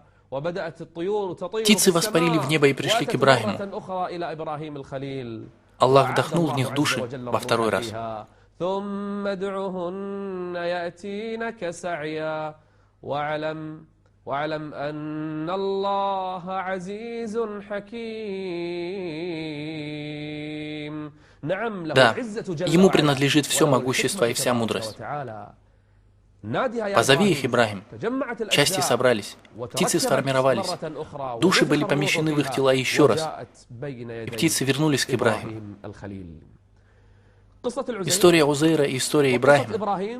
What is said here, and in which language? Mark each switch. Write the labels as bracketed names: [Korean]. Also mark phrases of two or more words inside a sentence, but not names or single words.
[Russian] Птицы воспарили в небо и пришли к Ибрахиму. Аллах вдохнул в них души во второй раз. [Arabic] ثم ادعهن يأتينك سعيا واعلم أن الله عزيز حكيم. [Russian] Да, ему принадлежит все могущество и вся мудрость. Позови их, Ибрахим. Части собрались, птицы сформировались, души были помещены в их тела еще раз, и птицы вернулись к Ибрахиму. История Узейра и история Ибрахима.